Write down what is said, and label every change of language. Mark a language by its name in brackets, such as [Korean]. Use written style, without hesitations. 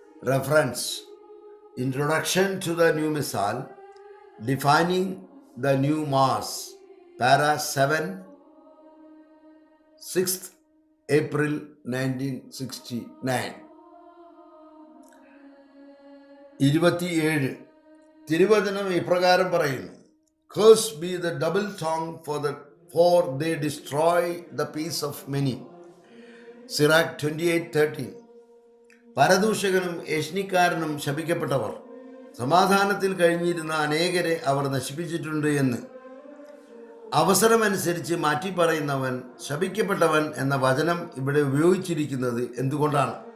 [English] Reference: introduction to the new missal, defining the new mass, para 7, 6th April 1969. 27. [Malayalam] തിരുവചനം ഇപ്രകാരം പറയുന്നു: [English] Cursed be the double tongue, for they destroy the peace of many. Sirach 28:13. [Malayalam] പരദൂഷകനും ഏഷ്ണിക്കാരനും ശപിക്കപ്പെട്ടവർ, സമാധാനത്തിൽ കഴിഞ്ഞിരുന്ന അനേകരെ അവർ നശിപ്പിച്ചിട്ടുണ്ട് എന്ന്. അവസരമനുസരിച്ച് മാറ്റി പറയുന്നവൻ ശപിക്കപ്പെട്ടവൻ എന്ന വചനം ഇവിടെ ഉപയോഗിച്ചിരിക്കുന്നത് എന്തുകൊണ്ടാണ്?